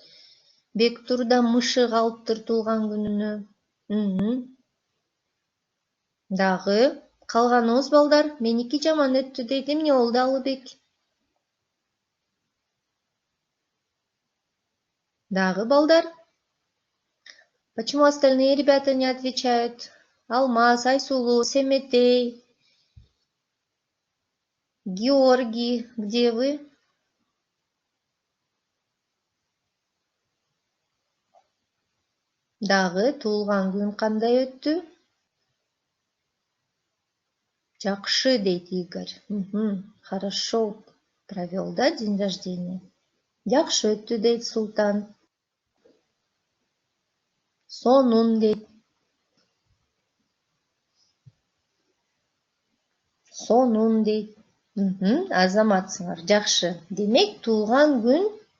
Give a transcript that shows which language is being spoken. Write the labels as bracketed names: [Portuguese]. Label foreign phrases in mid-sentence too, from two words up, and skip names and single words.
[Kyrgyz] Бектур да мышык алыптыр туулган күнүнө. Дагы калганыбыз балдар, меники жаман өттү дейт. Эмне болду Алыбек? Дагы балдар. [Russian] Почему остальные ребята не отвечают? Алмаз, Айсулу, Семетей, Георгий, где вы? [Kyrgyz] Дагы туулган күн кандай өттү? Жакшы дейт Игорь. [Russian] Хорошо провел, да, день рождения? [Kyrgyz] Жакшы өттү дейт Султан. Сонун дейт. Сонун дейт. Азаматсыңар. Жакшы. Демек туулган күн.